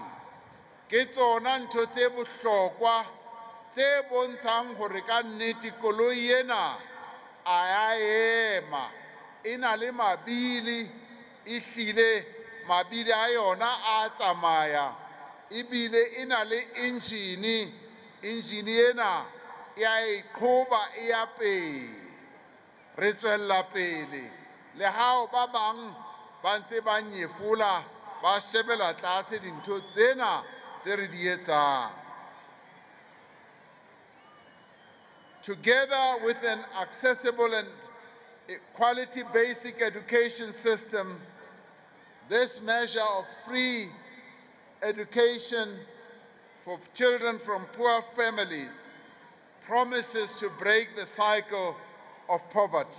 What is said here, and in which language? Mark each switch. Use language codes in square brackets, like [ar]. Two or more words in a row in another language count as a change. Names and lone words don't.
[st] Ke tsona ntho tse bohlokwa tse bontshang hore ka nnete koloi ena a ya ema, e na le mabili, e hlile mabili a yona a tsamaya, ebile e na le engine ena e a iqhoba e ya pele. Re tswella pele le hao ba bang ba ntse ba nyefola ba shebela tlase dintho tsena tse re di etsang. [en] Together with an accessible and quality basic education system, this measure of free education for children from poor families promises to break the cycle of poverty.